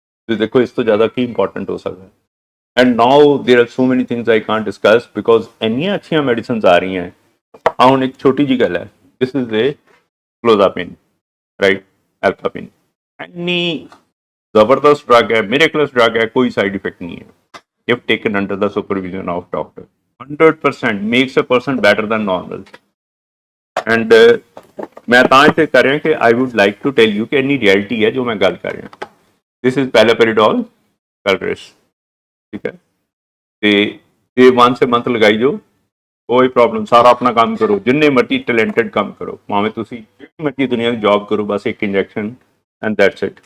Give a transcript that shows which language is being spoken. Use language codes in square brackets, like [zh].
[pa] ਤੁਸੀਂ ਦੇਖੋ ਇਸ ਤੋਂ ਜ਼ਿਆਦਾ ਕੀ ਇੰਪੋਰਟੈਂਟ ਹੋ ਸਕਦਾ ਹੈ। [en] and now there are so many things I can't discuss because [pa] ਇੰਨੀਆਂ ਅੱਛੀਆਂ ਮੈਡੀਸਿਨਸ ਆ ਰਹੀਆਂ ਹੈ। ਹੁਣ ਇੱਕ ਛੋਟੀ ਜਿਹੀ ਗੱਲ ਹੈ, [en] this is a clozapine, [pa] ਰਾਈਟ, ਐਲਫਾਪਿਨ, ਇੰਨੀ ਜ਼ਬਰਦਸਤ ਡਰੱਗ ਹੈ, ਮਿਰੇਕਲਸ ਡਰੱਗ ਹੈ, ਕੋਈ ਸਾਈਡ ਇਫੈਕਟ ਨਹੀਂ ਹੈ [en] if taken under the supervision of doctor. 100% makes a person better than normal. [pa] And ਮੈਂ ਤਾਂ ਇੱਥੇ ਕਰ ਰਿਹਾ ਕਿ [en] I would like to tell you [pa] ਕਿ ਇੰਨੀ ਰਿਐਲਿਟੀ ਹੈ ਜੋ ਮੈਂ ਗੱਲ ਕਰ ਰਿਹਾ। [en] This is paliperidol, Galvez, [pa] ਠੀਕ ਹੈ, ਤੇ ਇਹ 1 month ਲਗਾਈ ਜਾਓ, ਕੋਈ ਪ੍ਰੋਬਲਮ, ਸਾਰਾ ਆਪਣਾ ਕੰਮ ਕਰੋ, ਜਿੰਨੇ ਮਰਜ਼ੀ ਟੈਲੈਂਟਡ ਕੰਮ ਕਰੋ, ਭਾਵੇਂ ਤੁਸੀਂ ਜਿਹੜੀ ਮਰਜ਼ੀ ਦੁਨੀਆ ਦੀ ਜੌਬ ਕਰੋ, ਬਸ ਇੱਕ ਇੰਜੈਕਸ਼ਨ [en] And that's it.